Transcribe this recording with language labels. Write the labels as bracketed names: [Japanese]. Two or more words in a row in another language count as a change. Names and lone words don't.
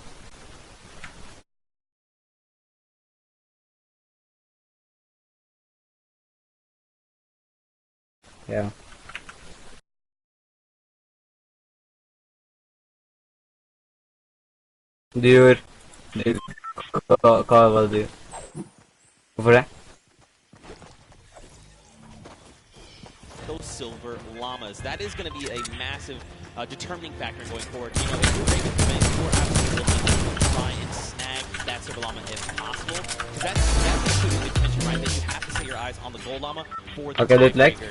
[Norwegian] Ja. Du gjorde... Hva var det du gjorde? Hvorfor det? [English] Those silver llamas. That is going to be a massive determining factor going forward. You know, if you're able to win, you're absolutely looking to try and snag that silver llama if possible. Because that's including the tension, right? That you have to set your eyes on the gold llama for the tiebreakers.